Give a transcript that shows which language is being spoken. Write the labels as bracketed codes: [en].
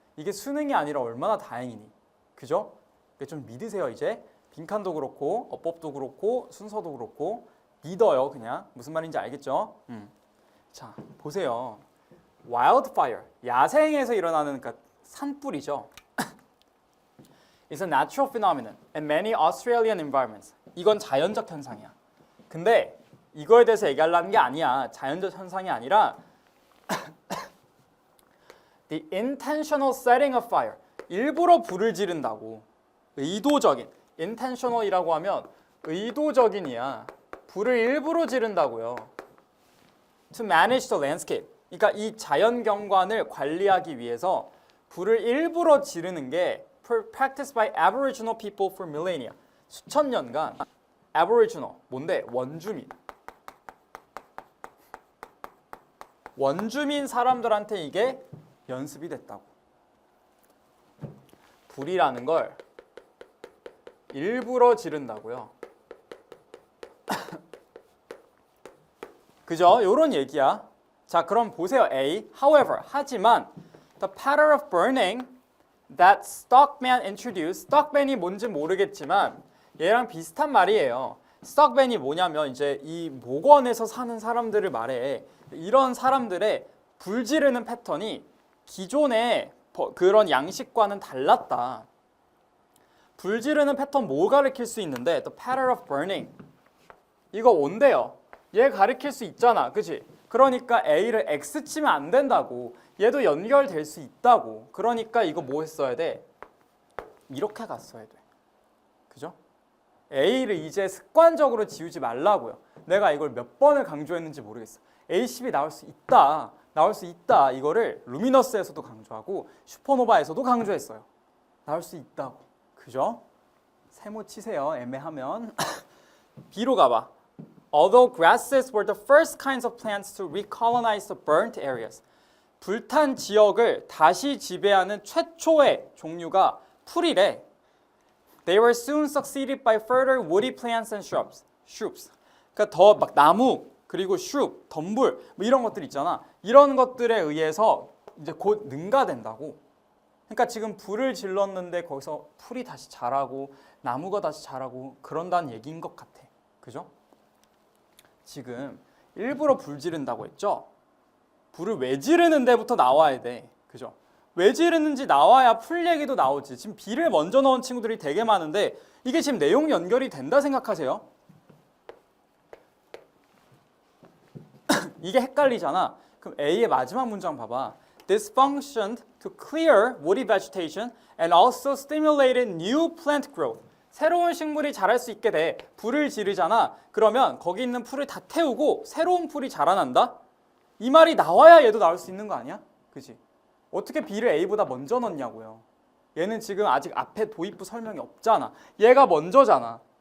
[ko] 이게 수능이 아니라 얼마나 다행이니. 그죠? 좀 믿으세요 이제. 빈칸도 그렇고 어법도 그렇고 순서도 그렇고 믿어요 그냥. 무슨 말인지 알겠죠? 자 보세요. wildfire, 야생에서 일어나는 그러니까 산불이죠. [en] It's a natural phenomenon in many Australian environments. [ko] 이건 자연적 현상이야. 근데 이거에 대해서 얘기하려는 게 아니야. 자연적 현상이 아니라 [en] the intentional setting of fire. [ko] 일부러 불을 지른다고. 의도적인. intentional이라고 하면 의도적인이야. 불을 일부러 지른다고요. [en] To manage the landscape. [ko] 그러니까 이 자연 경관을 관리하기 위해서 불을 일부러 지르는 게 [en] practiced by Aboriginal people for millennia. [ko] 수천 년간 Aboriginal 뭔데? 원주민. 원주민 사람들한테 이게 연습이 됐다고. 불이라는 걸 일부러 지른다고요. 그죠? 요런 얘기야. 자, 그럼 보세요. A. [en] However, [ko] 하지만 [en] the pattern of burning that Stockman introduced. [ko] Stockman이 뭔지 모르겠지만 얘랑 비슷한 말이에요. Stockman이 뭐냐면 이제 이 목원에서 사는 사람들을 말해. 이런 사람들의 불 지르는 패턴이 기존의 그런 양식과는 달랐다. 불 지르는 패턴 뭐 가리킬 수 있는데 [en] the pattern of burning. [ko] 이거 온대요. 얘 가리킬 수 있잖아. 그치? 그러니까 A를 X 치면 안 된다고. 얘도 연결될 수 있다고. 그러니까 이거 뭐 했어야 돼? 이렇게 갔어야 돼. 그죠? A를 이제 습관적으로 지우지 말라고요. 내가 이걸 몇 번을 강조했는지 모르겠어. ACB 나올 수 있다. 나올 수 있다. 이거를 루미너스에서도 강조하고 슈퍼노바에서도 강조했어요. 나올 수 있다고. 그죠? 세모 치세요. 애매하면. B로 가봐. [en] Although grasses were the first kinds of plants to recolonize the burnt areas. [ko] 불탄 지역을 다시 지배하는 최초의 종류가 풀이래. [en] They were soon succeeded by further woody plants and shrubs. [ko] 그러니까 더 막 나무 그리고 shrub, 덤불 뭐 이런 것들 있잖아. 이런 것들에 의해서 이제 곧 능가된다고. 그러니까 지금 불을 질렀는데 거기서 풀이 다시 자라고 나무가 다시 자라고 그런다는 얘기인 것 같아. 그죠? 지금 일부러 불 지른다고 했죠? 불을 왜 지르는 데부터 나와야 돼. 그죠? 왜 지르는지 나와야 풀 얘기도 나오지. 지금 비를 먼저 넣은 친구들이 되게 많은데 이게 지금 내용 연결이 된다 생각하세요? 이게 헷갈리잖아. 그럼 A의 마지막 문장 봐봐. [en] This functioned to clear woody vegetation and also stimulated new plant growth. [ko] 새로운 식물이 자랄 수 있게 돼. 불을 지르잖아. 그러면 거기 있는 풀을 다 태우고 새로운 풀이 자라난다? 이 말이 나와야 얘도 나올 수 있는 거 아니야? 그치? 어떻게 B를 A보다 먼저 넣냐고요. 얘는 지금 아직 앞에 도입부 설명이 없잖아. 얘가 먼저잖아.